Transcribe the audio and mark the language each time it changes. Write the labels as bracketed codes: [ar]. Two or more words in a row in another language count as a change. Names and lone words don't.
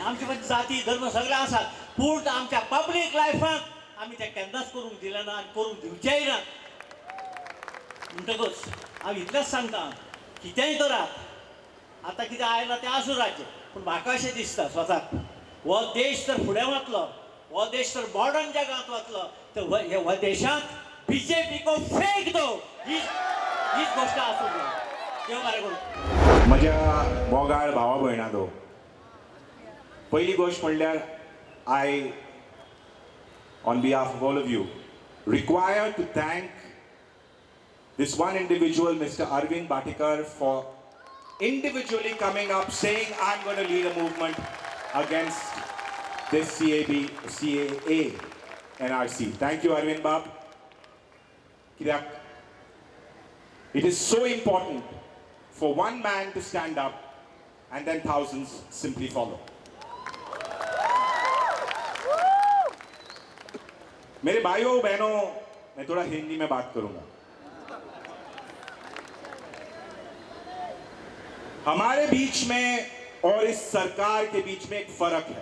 [kok] आमचे मदीं जाती धर्म सगळे आसात, पूण आमच्या पब्लीक लायफाक आमी तें केन्नाच करूंक दिलें ना आनी करूंक दिवचेय ना. म्हणटकच हांव इतलेंच सांगता, कितेंय करात, आतां कितें आयलां तें आसूं राज्य, पूण म्हाका अशें दिसता स्वताक हो देश जर फुडें वतलो, हो देश जर मॉडर्न जगांत वतलो तर ह्या देशांत [hi] BJP को फेक दो [kok] हीच गोष्ट आसूं जाय. देव बरें करूं. म्हज्या मोगाळ भावा भयणांनो, पयली गोश्ट म्हणल्यार [en] I on behalf of all of you require to thank this one individual, Mr. Arvind Bhatikar, for individually coming up saying I'm going to lead a movement against this CAA NRC. Thank you, Arvind Bab. It is so important for one man to stand up and then thousands simply follow. [hi] मेरे भाइयों बहनों, मैं थोड़ा हिंदी में बात करूंगा. हमारे बीच में और इस सरकार के बीच में एक फर्क है.